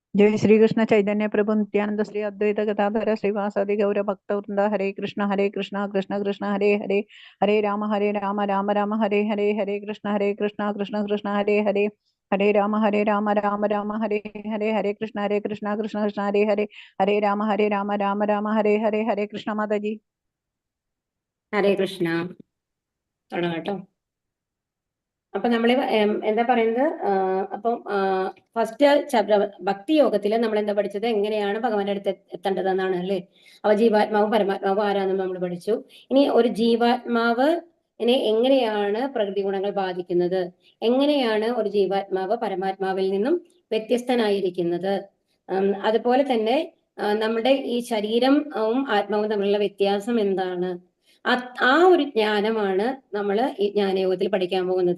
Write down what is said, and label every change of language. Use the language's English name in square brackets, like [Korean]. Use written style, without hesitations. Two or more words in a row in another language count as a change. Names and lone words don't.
[Sanskrit] जय श्री कृष्ण चैतन्य प्रभु नित्यानंद श्री अद्वैत गदाधर श्रीवासादि गौर भक्त वृंद हरे कृष्ण कृष्ण कृष्ण हरे हरे हरे राम राम राम हरे हरे हरे कृष्ण कृष्ण कृष्ण हरे हरे हरे राम राम राम हरे हरे हरे कृष्ण कृष्ण कृष्ण हरे हरे हरे राम राम हरे हरे हरे कृष्ण माता जी। [Malayalam] ഹരേ കൃഷ്ണ. തുടങ്ങാം കേട്ടോ. അപ്പൊ നമ്മള് എന്താ പറയുന്നത്, അപ്പം ഫസ്റ്റ് ഭക്തി യോഗത്തില് നമ്മൾ എന്താ പഠിച്ചത്, എങ്ങനെയാണ് ഭഗവാന്റെ അടുത്ത് എത്തേണ്ടതെന്നാണ് അല്ലേ. അപ്പൊ ജീവാത്മാവും പരമാത്മാവും ആരാണെന്ന് നമ്മൾ പഠിച്ചു. ഇനി ഒരു ജീവാത്മാവ് എങ്ങനെയാണ് പ്രകൃതി ഗുണങ്ങൾ ബാധിക്കുന്നത്, എങ്ങനെയാണ് ഒരു ജീവാത്മാവ് പരമാത്മാവിൽ നിന്നും വ്യത്യസ്തനായിരിക്കുന്നത്, അതുപോലെ തന്നെ നമ്മുടെ ഈ ശരീരവും ആത്മാവും തമ്മിലുള്ള വ്യത്യാസം എന്താണ്, ആ ഒരു ജ്ഞാനമാണ് നമ്മൾ ഈ ജ്ഞാനയോഗത്തിൽ പഠിക്കാൻ പോകുന്നത്.